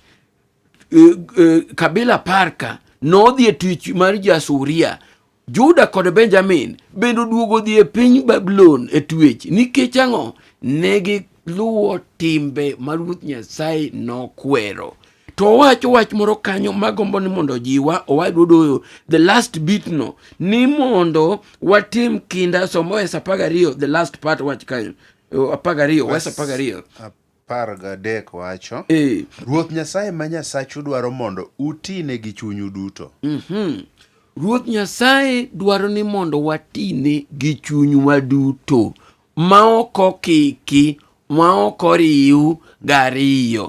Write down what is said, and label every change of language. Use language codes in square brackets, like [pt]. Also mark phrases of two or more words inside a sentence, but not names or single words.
[luo] Kabila parka nodhi e twech mar Jasuria. Juda kod Benjamin bende duogo dhi e piny Babylon e twech nikech ang'o? Negi luwo timbe ma Ruoth Nyasaye nokwero. To wacho wach moro kanyo magombo ni mondo jiwa owadwa doyo [en] the last bit [luo] no ni mondo watim kinda somo Wes 12 [en] the last part [luo] wach kanyo 12 Wes 12 13 wacho Ruoth Nyasaye ma Nyasachu dwaro mondo utine gi chunyu duto. Ruoth Nyasaye dwaro ni mondo watine gi chunywa duto ma ok okiki ma ok oriw gariyo.